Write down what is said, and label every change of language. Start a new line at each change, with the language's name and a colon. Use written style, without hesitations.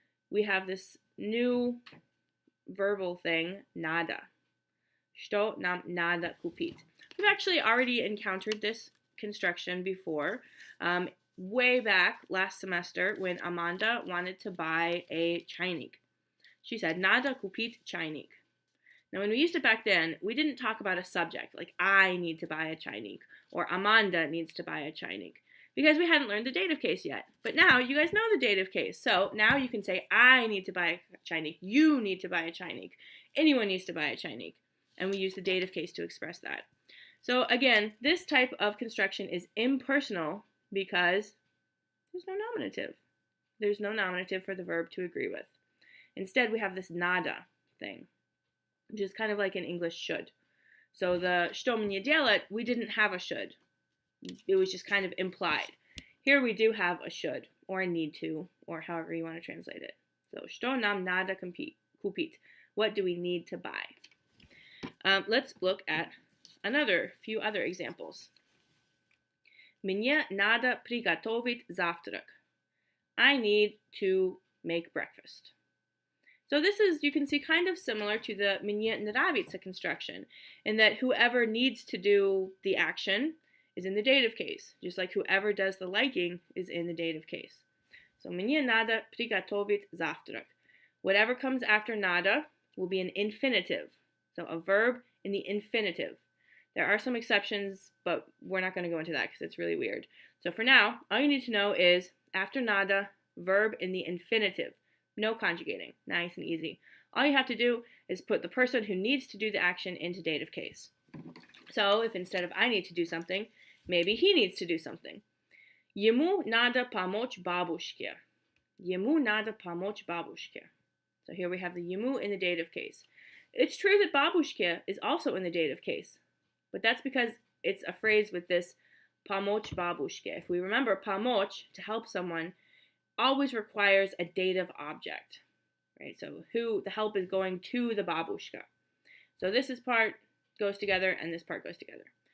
English: We have this new verbal thing, надо.
Russian: Что нам надо купить?
English: We've actually already encountered this construction before, way back last semester when Amanda wanted to buy a чайник. She said,
Russian: надо купить чайник.
English: Now, when we used it back then, we didn't talk about a subject, like I need to buy a чайник, or Amanda needs to buy a чайник, because we hadn't learned the dative case yet. But now you guys know the dative case, so now you can say, I need to buy a чайник, you need to buy a чайник, anyone needs to buy a чайник. And we use the dative case to express that. So again, this type of construction is impersonal because there's no nominative. There's no nominative for the verb to agree with. Instead, we have this надо thing, which is kind of like in English should. So the
Russian: что мне делать,
English: we didn't have a should. It was just kind of implied. Here we do have a should, or a need to, or however you want to translate it.
Russian: So что нам надо купить?
English: What do we need to buy? Let's look at few other examples.
Russian: Мне надо приготовить завтрак.
English: I need to make breakfast. So this is, you can see, kind of similar to the
Russian: мне нравится
English: construction, in that whoever needs to do the action is in the dative case, just like whoever does the liking is in the dative case.
Russian: So мне надо приготовить завтрак.
English: Whatever comes after надо will be an infinitive. So a verb in the infinitive. There are some exceptions, but we're not going to go into that because it's really weird. So for now, all you need to know is after nada, verb in the infinitive. No conjugating. Nice and easy. All you have to do is put the person who needs to do the action into dative case. So if instead of I need to do something, maybe he needs to do something.
Russian: Ему надо помочь бабушке. Ему надо помочь бабушке.
English: So here we have the ему in the dative case. It's true that babushka is also in the dative case, but that's because it's a phrase with this
Russian: помочь бабушке.
English: If we remember, помочь, to help someone, always requires a dative object, right? So the help is going to the babushka. So this part goes together and this part goes together.